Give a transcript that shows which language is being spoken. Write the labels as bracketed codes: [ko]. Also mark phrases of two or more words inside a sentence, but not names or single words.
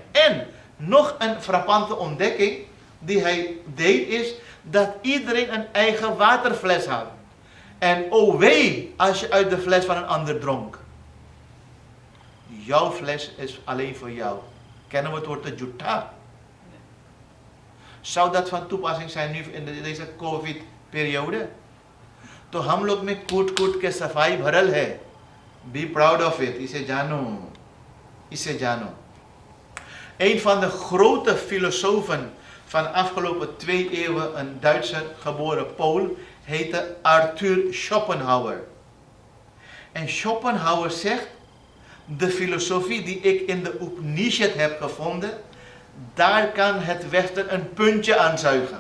[nl] En nog een frappante ontdekking die hij deed is dat iedereen een eigen waterfles had. En oh wee, als je uit de fles van een ander dronk. Jouw fles is alleen voor jou. Kennen we het woord juta? Zou dat van toepassing zijn nu in deze COVID-periode? [hns] तो हम लोग में कूट के सफाई भरल है. [en] Be proud of it. [hi] इसे जानो. इसे जानो. [nl] Een van de grote filosofen van de afgelopen 2 eeuwen, een Duitser geboren Pool, heette Arthur Schopenhauer. En Schopenhauer zegt, de filosofie die ik in de Upanishad heb gevonden, daar kan het Westen een puntje aan zuigen.